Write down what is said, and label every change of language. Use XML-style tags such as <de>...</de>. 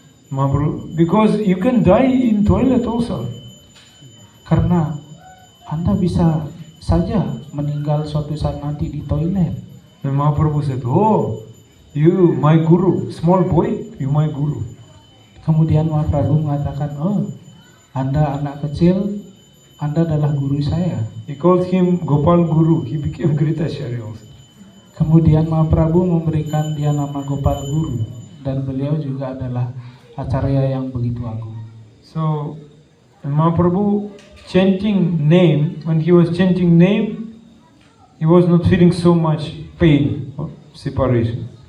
<en>Mahaprabhu, because you can die in toilet also.</en> <id>Karena Anda bisa saja meninggal suatu saat nanti di toilet.</id> <en>And Mahaprabhu said, "Oh, you my guru, small boy, you my guru."</en> <id>Kemudian Mahaprabhu mengatakan, oh, Anda anak kecil, Anda adalah guru saya.</id> <en>He called him Gopal Guru. He became great Acharya also.</en> <id>Kemudian Mahaprabhu memberikan dia nama Gopal Guru, dan beliau juga adalah acarya yang begitu agung.</id> <en>So, Mahaprabhu chanting name, when he was chanting name, he was not feeling so much pain or separation.</en>